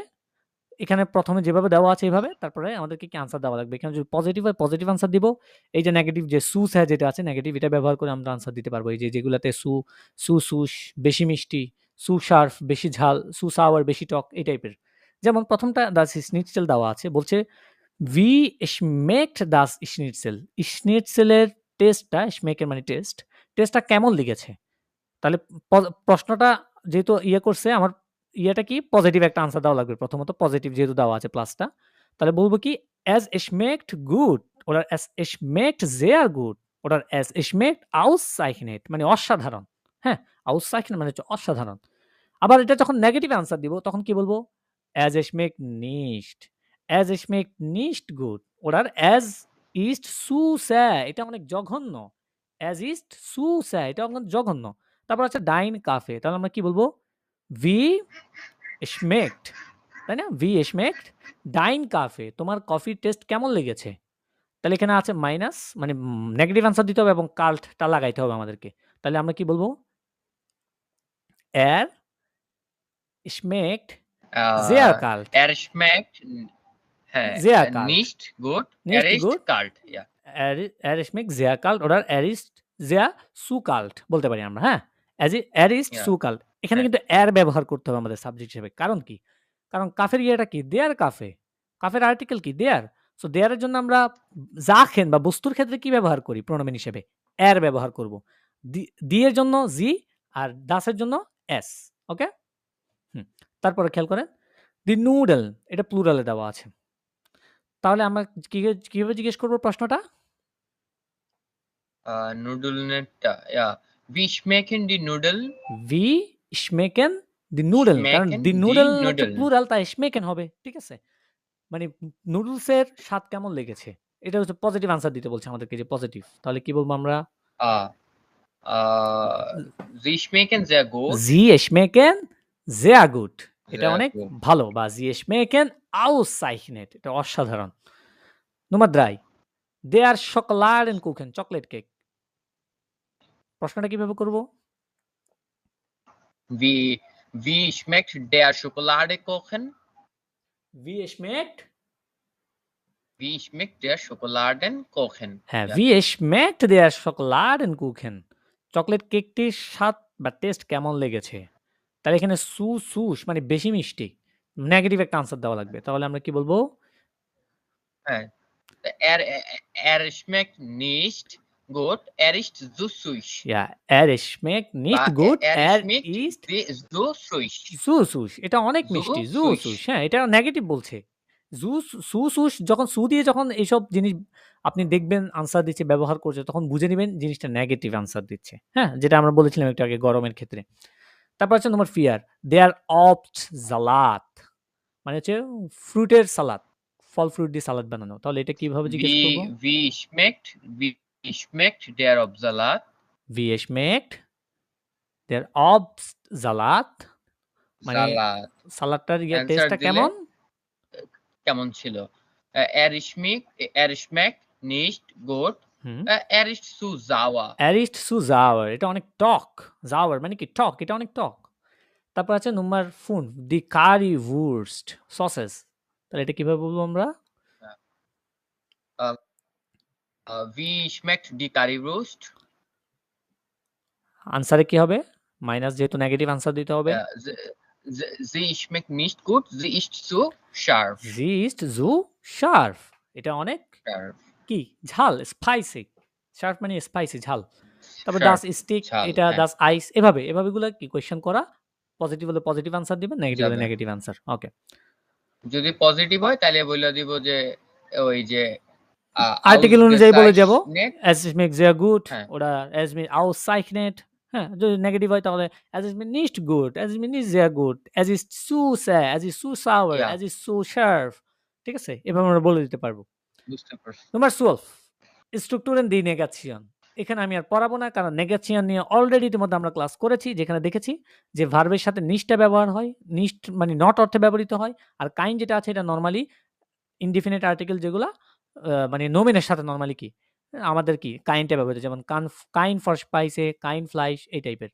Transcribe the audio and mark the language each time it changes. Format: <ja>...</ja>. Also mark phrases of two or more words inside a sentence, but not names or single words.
<bn>এখানে ১ম এ যেভাবে দেওয়া আছে এভাবে, তারপরে আমাদেরকে কি আনসার দেওয়া লাগবে। এখানে যদি পজিটিভ হয় পজিটিভ আনসার দিব। এই যে নেগেটিভ যে সুস হ্যাঁ যেটা আছে নেগেটিভ এটা ব্যবহার করে আমরা আনসার দিতে পারবো। এই যে যেগুলাতে সুস বেশি মিষ্টি, সুশার্প বেশি ঝাল, সুসাওয়ার বেশি টক এই টাইপের। যেমন ১ম টা</bn> <de>das Schnitzel</de> <bn>দেওয়া আছে। বলছে</bn> <de>Wie schmeckt das Schnitzel?</de> <bn>Schnitzel এর টেস্টটা schmeck এর মানে টেস্ট। টেস্টটা কেমন লেগেছে? তাহলে প্রশ্নটা যেহেতু করছে আমার ইয়েটা কি পজিটিভ একটা আনসার দেওয়া লাগবে। প্রথমত পজিটিভ যেহেতু দেওয়া আছে প্লাসটা। তাহলে বলব কি</bn> <de>Es schmeckt gut oder Es schmeckt sehr gut oder Es schmeckt ausgezeichnet</de> <bn>মানে অসাধারণ। হ্যাঁ? Ausgezeichnet মানে হচ্ছে অসাধারণ। আবার এটা যখন নেগেটিভ আনসার দিব তখন কি বলব?</bn> <de>as schmeckt nicht, as schmeckt nicht gut oder as ist zu sehr,</de> <bn>এটা অনেক জঘন্য,</bn> <de>as ist zu sehr,</de> <bn>এটা অনেক জঘন্য। তারপর আছে</bn> <de>dein Kaffee,</de> <bn>তাহলে আমরা কি বলবো?</bn> <de>wie schmeckt,</de> <bn>তাই না?</bn> <de>wie schmeckt dein Kaffee,</de> <bn>তোমার কফির টেস্ট কেমন লেগেছে? তাহলে এখানে আছে মাইনাস, মানে নেগেটিভ আনসার দিতে হবে এবং কাল্টটা লাগাইতে হবে আমাদেরকে। তাহলে আমরা কি বলবো?</bn> <de>er schmeckt sehr kalt, Er schmeckt হ্যাঁ sehr kalt, nicht gut, nicht er ist gut, kalt, ja. er schmeckt sehr kalt oder er ist sehr zu kalt</de> <bn>বলতে পারি আমরা, হ্যাঁ?</bn> <de>er ist Ja. zu kalt,</de> <bn>এখানে হ্যাঁ। কিন্তু er ব্যবহার করতে হবে আমাদের সাবজেক্ট হিসেবে। কারণ কি? কারণ কাফের ইয়েটা কি?</bn> <de>der Kaffee,</de> <bn>কাফের আর্টিকেল কি? দেয়ার। সো দেয়ার এর জন্য আমরা জাখেন বা বস্তুর ক্ষেত্রে কি ব্যবহার করি প্রোনাউন হিসেবে? er ব্যবহার করব। দি এর জন্য জি আর das এর জন্য s, ওকে? তারপরে খেয়াল করেন</bn> <de>die Nudel,</de> <bn>এটা প্লুরালে দেওয়া আছে। তাহলে আমরা কিভাবে জিজ্ঞেস করব প্রশ্নটা? নুডলনেরটা,</bn> <de>ja. Wie schmecken die Nudeln? wie schmecken die Nudeln,</de> <bn>কারণ</bn> <de>Schmecken দি die</de> <bn>নুডল হচ্ছে</bn> <de>Nudeln?</de> <bn>প্লুরাল, তাই schmecken হবে, ঠিক আছে? মানে নুডলসের স্বাদ কেমন লেগেছে? এটা হচ্ছে পজিটিভ আনসার দিতে বলছে আমাদেরকে, যে পজিটিভ। তাহলে কি বলবো আমরা?</bn> <de>Sie schmecken sehr gut. sie schmecken sehr gut,</de> <bn>এটা</bn> <de>Sehr</de> <bn>অনেক</bn> <de>gut.</de> <bn>ভালো, বা</bn> <de>sie schmecken ausgezeichnet,</de> <bn>এটা অসাধারণ।</bn> <de>নম্বর 3 der Schokoladenkuchen,</de> <bn>চকলেট কেক। প্রশ্নটা কিভাবে করব?</bn> <de>Wie schmeckt der Schokoladekuchen? wie schmeckt, Wie schmeckt der Schokoladenkuchen?</de> <bn>হ্যাঁ,</bn> <de>Ja. wie schmeckt der Schokoladenkuchen,</de> <bn>চকলেট কেকটির স্বাদ বা টেস্ট কেমন লেগেছে? তাহলে এখানে সুস মানে বেশি মিষ্টি, নেগেটিভ একটা আনসার দেওয়া লাগবে। তাহলে আমরা কি বলবো? হ্যাঁ।</bn> <de>Er schmeckt nicht gut, er ist zu süß. Ja, er schmeckt nicht</de> <bn>বা</bn> <de>gut, er schmeckt ist zu süß.</de> <bn>সুস, এটা অনেক</bn> <de>Zu</de> <bn>মিষ্টি,</bn> <de>süß.</de> <bn>সুস, হ্যাঁ, এটা নেগেটিভ বলছে। সুস যখন সু দিয়ে যখন এইসব জিনিস আপনি দেখবেন আনসার দিচ্ছে, ব্যবহার করছে, তখন বুঝে নিবেন জিনিসটা নেগেটিভ আনসার দিচ্ছে, হ্যাঁ? যেটা আমরা বলেছিলাম একটু আগে গরমের ক্ষেত্রে। তারপর হচ্ছে নম্বর 4</bn> <de>der Obst Salat,</de> <bn>মানে হচ্ছে ফ্রুটের সালাদ, ফল ফ্রুট দিয়ে সালাদ বানানো। তাহলে এটা কিভাবে জিজ্ঞেস করব?</bn> <de>Wie schmeckt der Obstsalat? wie schmeckt der Obstsalat,</de> <bn>মানে সালাদ সালাদটার Answer টেস্টটা দিলে কেমন? কেমন ছিল?</bn> <de>Er schmeckt nicht gut, হুম, er ist zu sauer. er ist zu sauer,</de> <bn>এটা অনেক টক, sauer মানে কি? টক, এটা অনেক টক। তারপর আছে নম্বর 4</bn> <de>die Currywurst</de> <bn>সসেস, তাহলে এটা কিভাবে বলবো আমরা?</bn> <de>Wie schmeckt die Currywurst?</de> <bn>আনসারে কি হবে? মাইনাস, যেহেতু নেগেটিভ আনসার দিতে হবে।</bn> <de>Sie schmeckt nicht gut, sie ist zu scharf. sie ist zu scharf,</de> <bn>এটা অনেক কি? ঝাল, স্পাইসি। শার্প মানে স্পাইসি, ঝাল। তারপর</bn> <de>Sharp, das Steak,</de> <bn>ঝাল, এটা হ্যাঁ।</bn> <de>das Eis,</de> <bn>এভাবে গুলা কি কোয়েশ্চেন করা। পজিটিভ হলে পজিটিভ আনসার দিবেন, নেগেটিভ হলে যাবে। নেগেটিভ আনসার। ওকে, যদি পজিটিভ হয় তাহলে বলে দিব যে ওই যে আর্টিকেল অনুযায়ী বলে যাব</bn> <de>ausgezeichnet, es schmeckt sehr gut</de> <bn>হ্যাঁ।</bn> <de>oder es schmeckt ausgezeichnet,</de> <bn>হ্যাঁ? যদি নেগেটিভ হয় তাহলে</bn> <de>es schmeckt nicht gut, es schmeckt nicht sehr gut, es ist zu sehr, es ist zu sauer,</de> <en>Yeah.</en> <de>es ist zu scharf,</de> <bn>ঠিক আছে? এভাবে আমরা বলে দিতে পারবো। বুঝতে পারছি। নাম্বার 12</bn> <en>structure and the negation.</en> <bn>এখানে আমি আর পড়াবো না, কারণ নেগেশন নিয়ে অলরেডি ইতিমধ্যে আমরা ক্লাস করেছি, যেখানে দেখেছি যে ভার্বের সাথে নিশটা ব্যবহার হয়, নিশ মানে নট অর্থে ব্যবহৃত হয়, আর কাইন যেটা আছে এটা নরমালি ইনডিফিনিট আর্টিকেল, যেগুলা মানে নোমেনের সাথে নরমালি কি আমাদের কি কাইনটা ব্যবহৃত, যেমন</bn> <de>kein Vorspeise, kein Fleisch,</de> <bn>এই টাইপের।</bn>